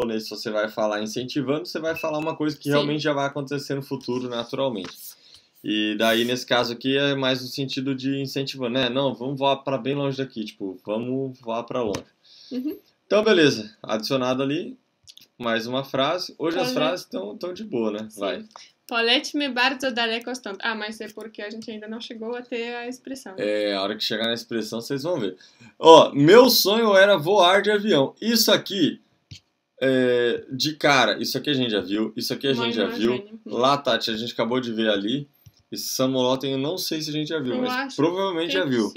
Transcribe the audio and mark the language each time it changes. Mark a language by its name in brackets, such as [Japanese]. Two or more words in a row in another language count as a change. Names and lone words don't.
[Portuguese] Se você vai falar incentivando, você vai falar uma coisa que realmente já vai acontecer no futuro, naturalmente. E daí, nesse caso aqui, é mais no sentido de incentivando, né? Não, vamos voar pra bem longe daqui. Tipo, vamos voar pra longe. Uhum. Então, beleza. Adicionado ali, mais uma frase. Hoje as frases estão de boa, né? Sim. Vai. [Polish] Polećmy bardzo daleko stąd. [Portuguese] Mas é porque a gente ainda não chegou até a expressão. A hora que chegar na expressão, vocês vão ver. Ó, meu sonho era voar de avião. Isso aqui, de cara, isso aqui a gente já viu. Isso aqui a gente já viu. Lá, Tati, a gente acabou de ver ali. E Samolotem, eu não sei se a gente já viu, mas provavelmente já viu.